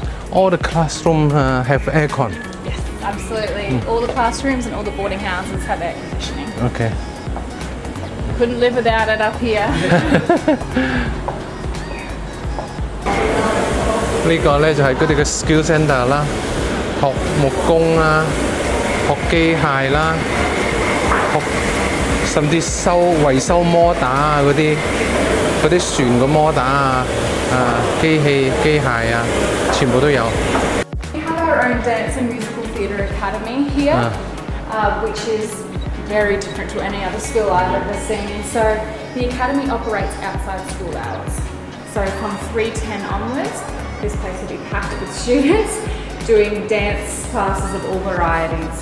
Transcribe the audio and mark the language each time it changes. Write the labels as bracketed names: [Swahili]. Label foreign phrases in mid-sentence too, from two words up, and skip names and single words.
[English] All the classroom have aircon. Yes, absolutely. All the classrooms and all the boarding houses have air conditioning. Okay. Couldn't live without it up here. [Cantonese] 呢個咧就係佢哋嘅 [English] skill centre [Cantonese] 啦，學木工啦，學機械啦，甚至維修摩打啊嗰啲船嘅摩打啊，機械啊，全部都有。 [English] We have our own dance and musical theatre academy here, which is very different to any other school I've ever seen. So the academy operates outside school hours. So from 3:10 onwards, this place will be packed with students doing dance classes of all varieties.